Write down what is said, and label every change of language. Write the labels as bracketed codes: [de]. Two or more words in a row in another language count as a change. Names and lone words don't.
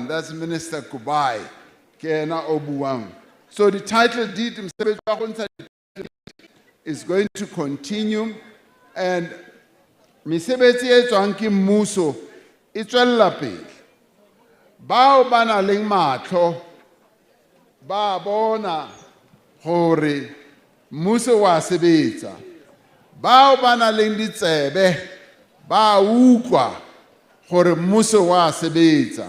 [en] That's Minister Kubai, Kena Obuang. So the title deed is going to continue, and [st] mesebetsi e tswang ke mmuso e tswella pele. [tn] Bao ba nang le matlho ba bona gore mmuso wa sebetsa. Bao ba nang le ditsebe ba utlwa gore mmuso wa sebetsa.